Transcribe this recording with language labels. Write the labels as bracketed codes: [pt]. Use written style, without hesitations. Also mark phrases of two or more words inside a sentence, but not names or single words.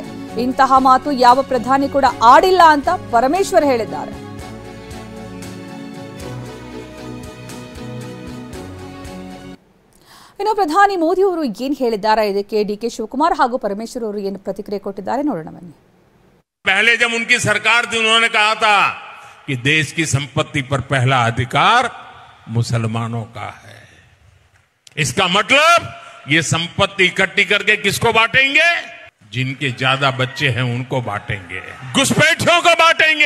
[kn] ಇಂತಹ ಮಾತು ಯಾವ ಪ್ರಧಾನಿ ಕೂಡ ಆಡಿಲ್ಲ ಅಂತ ಪರಮೇಶ್ವರ್ ಹೇಳಿದ್ದಾರೆ. ಇನ್ನು ಪ್ರಧಾನಿ ಮೋದಿ ಅವರು ಏನ್ ಹೇಳಿದ್ದಾರೆ, ಇದಕ್ಕೆ ಡಿಕೆ ಶಿವಕುಮಾರ್ ಹಾಗೂ ಪರಮೇಶ್ವರ್ ಅವರು ಏನು ಪ್ರತಿಕ್ರಿಯೆ ಕೊಟ್ಟಿದ್ದಾರೆ ನೋಡೋಣ ಬನ್ನಿ. [hi] पहले जब उनकी सरकार थी उन्होंने कहा था कि देश की संपत्ति पर पहला अधिकार मुसलमानों का है. इसका मतलब ये संपत्ति इकट्ठी करके किसको बांटेंगे? जिनके ज्यादा बच्चे हैं उनको बांटेंगे, घुसपैठियों को बांटेंगे.